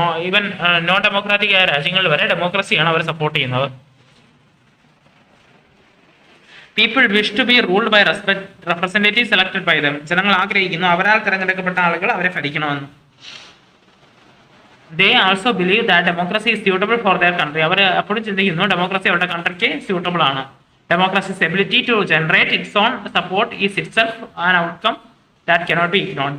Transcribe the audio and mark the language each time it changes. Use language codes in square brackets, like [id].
[ml] Even non democratic ആയ രാജ്യങ്ങളിൽ വരെ ഡെമോക്രസിയാണ് അവർ സപ്പോർട്ട് ചെയ്യുന്നത്. [en] People wish to be ruled by representatives elected by them. [ml] ജനങ്ങൾ ആഗ്രഹിക്കുന്നു അവരാൽ തിരഞ്ഞെടുക്കപ്പെട്ട ആളുകൾ അവരെ ഭരിക്കണമെന്ന്. [en] They also believe that democracy is suitable for their country. [ml] അവർ എപ്പോഴും ചിന്തിക്കുന്നു ഡെമോക്രസി അവരുടെ കൺട്രിക്ക് സ്യൂട്ടബിൾ ആണ്. [en] Democracy's ability to generate its own support is itself an outcome that cannot be ignored.